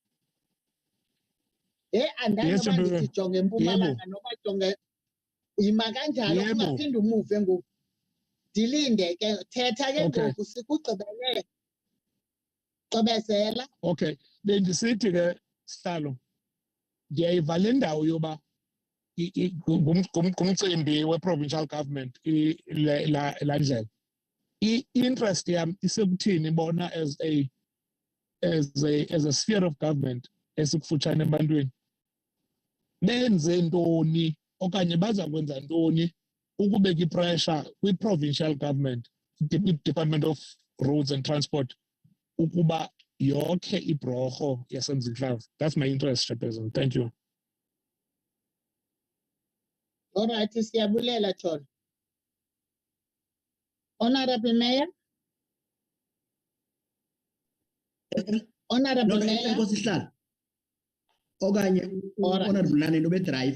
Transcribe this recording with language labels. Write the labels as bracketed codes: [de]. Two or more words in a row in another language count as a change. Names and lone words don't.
[xh] Andazi noba ndithi jonge eMpumalanga noba jonge yima kanjalo ungaphinde umuve ngoku. Dilinde ke thetha ke ngoku sikugqibele. Gqibezela. Okay. Bendisithi ke Sihlalo ndiyayiva le ndawo yoba ngumcimbi we-provincial government la ndlela. I-interest yam isekuthini bona [en] as a sphere of government [xh] esikufutshane ebantwini benze ntoni okanye baza kwenza ntoni ukubeka ipressure kwi-provincial government, i-Department of Roads and Transport, ukuba yonke ibroho yaseMzimhlaba. [en] That's my interest, Chairperson. Thank you. All right, [xh] siyabulela John. [en] Honorable Mayor. Honorable Mayor. Honorable Nane Drive.